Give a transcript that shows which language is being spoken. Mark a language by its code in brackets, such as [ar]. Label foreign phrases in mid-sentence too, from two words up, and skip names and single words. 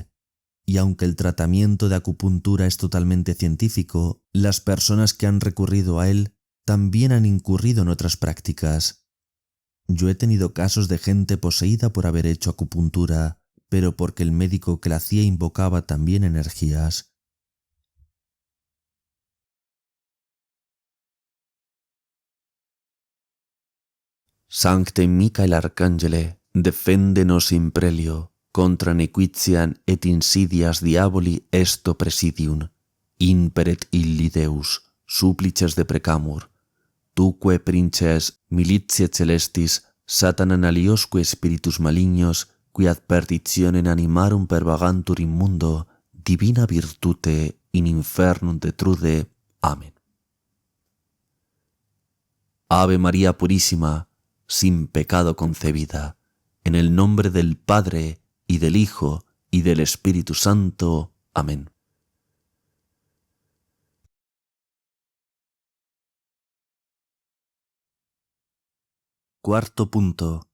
[es] Y aunque el tratamiento de acupuntura es totalmente científico, las personas que han recurrido a él también han incurrido en otras prácticas. Yo he tenido casos de gente poseída por haber hecho acupuntura, pero porque el médico que la hacía invocaba también energías. [la] Sancte Michael Arcangele, defende-nos in prelio, contra nequitiam et insidias diaboli esto presidium, imperet illi Deus, supplices deprecamur, tuque princes militiae celestis, Satanan aliosque spiritus malignos, qui ad perditionem animarum pervagantur in mundo, divina virtute in infernum detrude. [es] Amén. Ave María Purísima, sin pecado concebida, en el nombre del Padre, y del Hijo, y del Espíritu Santo. Amén. Cuarto punto.